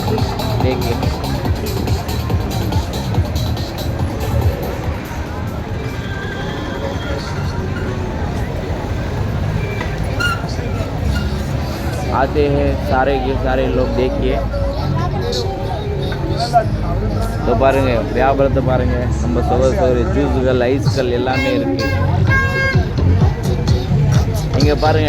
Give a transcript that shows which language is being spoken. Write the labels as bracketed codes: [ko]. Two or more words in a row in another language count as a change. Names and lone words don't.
[hi] देखिए आते हैं सारे के सारे लोग। देखिए तो [ta] பாருங்க வியாபாரத்தை பாருங்க, நம்ம சகோதர ஜூஸுகள் ஐஸ்கள் எல்லாமே இருக்கு இங்க பாருங்க.